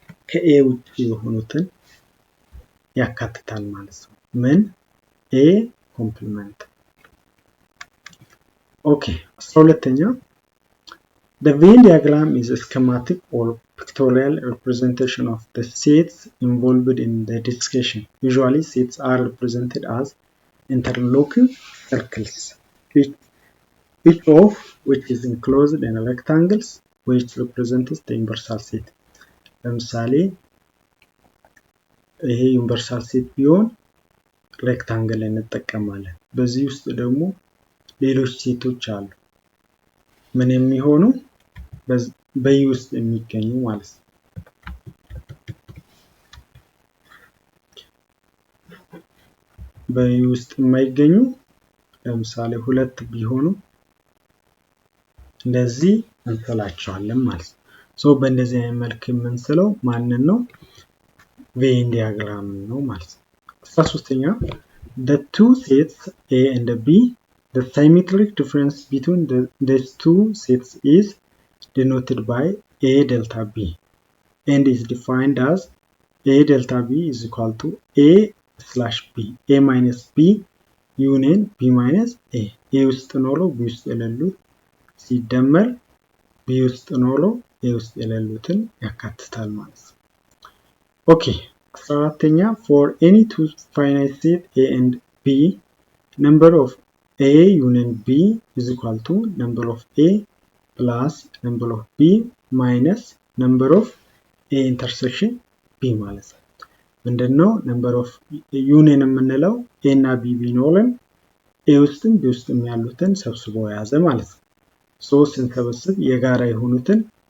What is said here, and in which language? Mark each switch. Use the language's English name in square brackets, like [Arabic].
[Amharic] ከA ውጭ የሆኑትን ያካትታል ማለት ነው። ምን A complement። ኦኬ 12ኛ [English] The Venn diagram is a schematic or pictorial representation of the sets involved in the discussion. Usually sets are represented as interlocking circles, each of which is enclosed in rectangles which represents the universal set. [Amharic] ለምሳሌ ይሄ ዩኒቨርሳል ሴት ቢሆን ሬክታንግል እንጠቀማለን። በዚህ ውስጥ ደግሞ ሌሎች ሴቶች አሉ ምን የሚሆኑ በይ ውስጥ የሚገኙ ማለት ነው። በይ ውስጥ የማይገኙ ለምሳሌ ሁለት ቢሆኑ እንደዚህ እንስላቸዋለን ማለት ነው። ሶ በእንደዚህ አይነት መልክ የምንስለው ማንን ነው? ቬን ዲያግራም ነው ማለት ነው። 13ኛ [English] the two sets A and B the symmetric difference between these two sets is denoted by A delta B and is defined as A delta B is equal to A slash B A minus B union B minus A. [Amharic] A ውስጥ ኖሮ B ውስጥ የሌሉት ሲደመር B ውስጥ ኖሮ A ውስጥ የሌሉትን ያካትታል ማለት ነው። ኦኬ 14ኛ [English] for any two finite set A and B number of A union B is equal to number of A plus number of B minus number of A intersection B [Amharic] ማለት ነው። ምንድነው [English] number of union [Amharic] የምንለው A እና B ቢኖርን A ውስጥም B ውስጥም ያሉትን ሰብስቦ የያዘ ማለት ነው። ሶ ስንሰበስብ የጋራ የሆኑትን